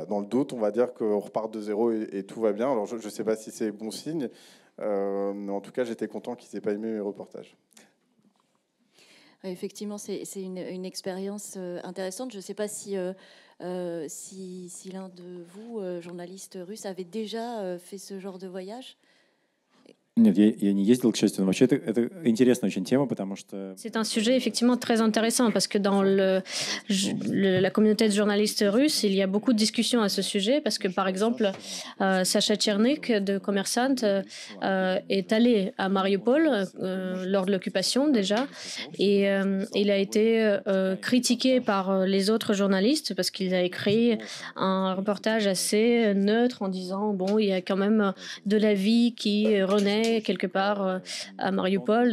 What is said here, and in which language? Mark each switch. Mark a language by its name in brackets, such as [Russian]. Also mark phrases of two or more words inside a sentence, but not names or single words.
[French] Dans le doute, on va dire qu'on repart de zéro et tout va bien. Alors, je ne sais pas si c'est bon signe, mais en tout cas, j'étais content qu'ils n'aient pas aimé mes reportages. Effectivement, c'est une expérience intéressante. Je ne sais pas si l'un de vous, journaliste russe, avait déjà fait ce genre de voyage. [Russian] Нет, я не ездил, к счастью, но вообще это интересная очень тема, потому что... [French] C'est un sujet effectivement très intéressant parce que dans la communauté de journalistes russes, il y a beaucoup de discussions à ce sujet parce que, par exemple, Sacha Tchernik de Kommersant est allé à Mariupol lors de l'occupation déjà et il a été critiqué par les autres journalistes parce qu'il a écrit un reportage assez neutre en disant, bon, il y a quand même de la vie qui renaît quelque part à Mariupol.